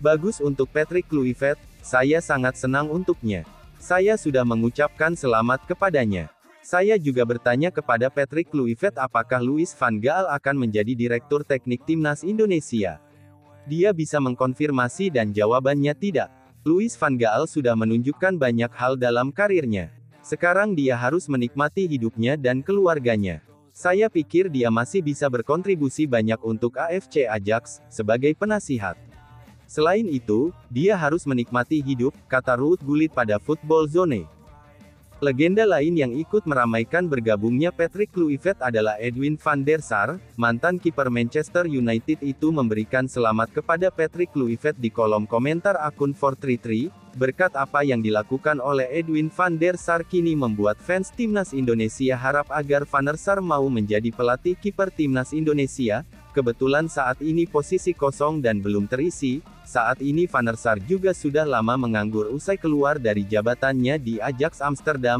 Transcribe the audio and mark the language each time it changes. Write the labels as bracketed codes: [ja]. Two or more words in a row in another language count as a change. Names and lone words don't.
[id] Bagus untuk Patrick Kluivert, saya sangat senang untuknya. Saya sudah mengucapkan selamat kepadanya. Saya juga bertanya kepada Patrick Kluivert apakah Louis van Gaal akan menjadi direktur teknik timnas Indonesia. Dia bisa mengkonfirmasi dan jawabannya tidak. Louis van Gaal sudah menunjukkan banyak hal dalam karirnya. Sekarang dia harus menikmati hidupnya dan keluarganya. Saya pikir dia masih bisa berkontribusi banyak untuk AFC Ajax, sebagai penasihat. Selain itu, dia harus menikmati hidup, kata Ruud Gullit pada Football Zone. Legenda lain yang ikut meramaikan bergabungnya Patrick Kluivert adalah Edwin van der Sar, mantan kiper Manchester United itu memberikan selamat kepada Patrick Kluivert di kolom komentar akun 433, berkat apa yang dilakukan oleh Edwin van der Sar kini membuat fans timnas Indonesia harap agar Van der Sar mau menjadi pelatih kiper timnas Indonesia. Kebetulan saat ini posisi kosong dan belum terisi. Saat ini Van der Sar juga sudah lama menganggur usai keluar dari jabatannya di Ajax Amsterdam.